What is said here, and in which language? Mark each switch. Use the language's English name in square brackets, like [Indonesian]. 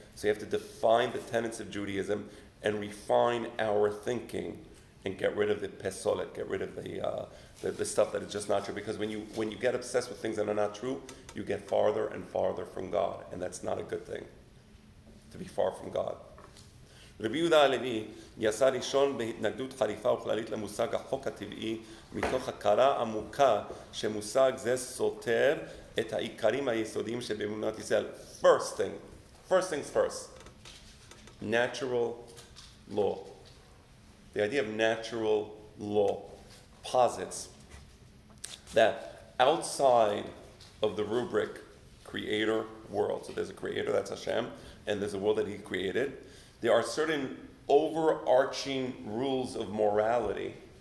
[English] So you have to define the tenets of Judaism and refine our thinking and get rid of the pesolet, get rid of the stuff that is just not true. Because when you get obsessed with things that are not true, you get farther and farther from God. And that's not a good thing, to be far from God. [Hebrew] רבי יהודה הלוי יצא ראשון בהתנגדות חריפה וכללית למושג החוק הטבעי מתוך הכרה עמוקה שמושג זה סותר את העיקרים היסודיים שבאמונת ישראל. [English] First things first, natural law. The idea of natural law posits that outside of the rubric creator world, so there's a creator, that's Hashem, and there's a world that he created, there are certain overarching rules of morality.